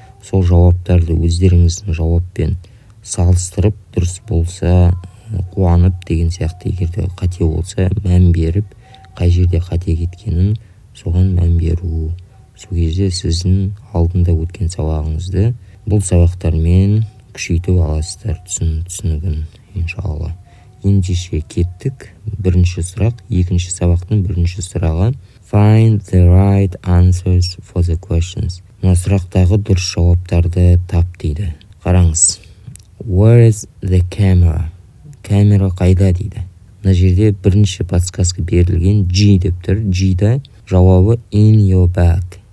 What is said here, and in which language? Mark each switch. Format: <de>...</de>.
<kk>Сол жауаптарды өздеріңіздің жауаппен салыстырып, дұрыс болса қуанып деген сияқты, егерде қате болса мән беріп, қай жерде қате кеткенін соған мән беру. Сол кезде сіздің алдында өткен сабағыңызды бұл сабақтармен күшейтіп аласыздар, түсінігін, иншалла. Ендеше кеттік. Бірінші сұрақ, екінші сабақтың бірінші сұрағы.</kk> <en>Find the right answers for the questions.</en> <kk>Мына сұрақтағы дұрыс жауаптарды тап дейді. Қараңыз.</kk> <en>Where is the camera?</en> <kk>Камера қайда дейді. Мына жерде бірінші подсказка берілген G деп тұр. G-да жауабы</kk> <en>in your bag.</en>